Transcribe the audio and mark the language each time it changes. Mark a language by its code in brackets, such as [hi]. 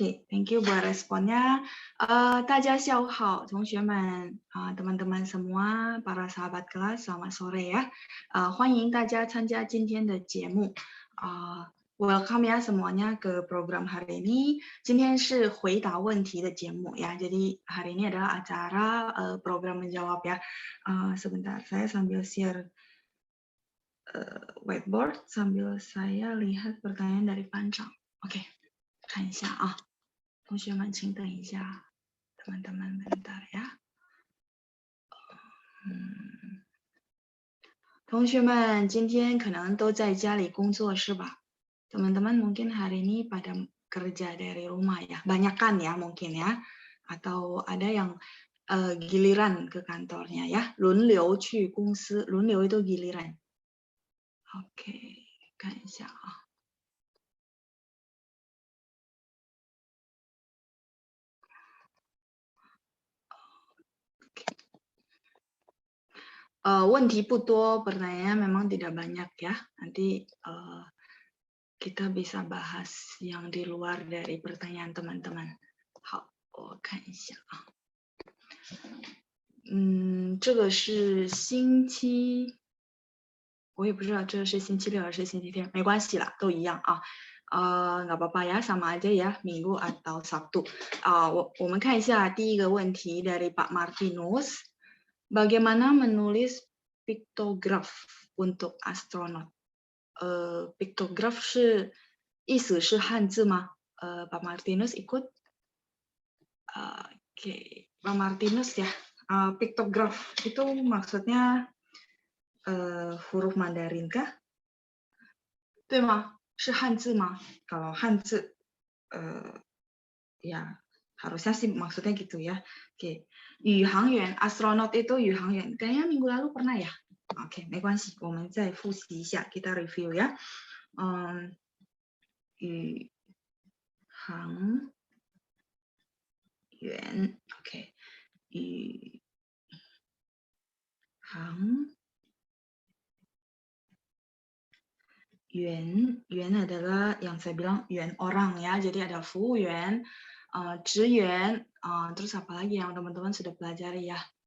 [en] Thank you [id] buat responnya. [zh] 大家下午好，同学们 [id] teman-teman semua, para sahabat kelas, selamat sore ya. [zh] 欢迎大家参加今天的节目。 [id] Welcome ya semuanya ke program hari ini. [zh] 今天是回答问题的节目ya. [id] Jadi hari ini adalah acara program menjawab ya. Sebentar, saya sambil share whiteboard sambil saya lihat pertanyaan dari Panjang. [zh] Oke, 看一下啊。同学们，请等一下， [id] teman-teman bentar ya。 [zh] 同学们今天可能都在家里工作是吧？ [id] Teman-teman mungkin hari ini pada kerja dari rumah ya, banyak kan ya mungkin ya, atau ada yang giliran ke kantornya ya, [zh] 轮流去公司，轮流 [id] itu giliran. [zh] Oke, 看一下啊。问题不多， [id] pertanyaan memang tidak banyak ya. Nanti kita bisa bahas yang di luar dari pertanyaan teman-teman. [zh] 好，我看一下啊。这个是星期，我也不知道这是星期六还是星期天，没关系啦，都一样啊。 [id] nggak apa-apa ya, sama aja ya, Minggu atau Sabtu. [zh] 我们看一下第一个问题 [id] dari Pak Martinus. Bagaimana menulis piktograf untuk astronot? [zh] Piktograf 是意思是汉字吗？ [id] Pak Martinus ikut? Oke, Pak Martinus ya. Piktograf itu maksudnya huruf Mandarin kah? [zh] 对吗？是汉字吗？ [id] kalau 汉字ya harusnya sih maksudnya gitu ya. Oke, 宇航员 astronot itu 宇航员 kayaknya minggu lalu pernah ya. [zh] Oke, 没关系，我们再复习一下 [id] kita review ya. 宇航员 oke, 宇航员 adalah yang saya bilang 员 orang ya, jadi ada 服务员 职员 terus apa lagi yang teman-teman sudah pelajari ya,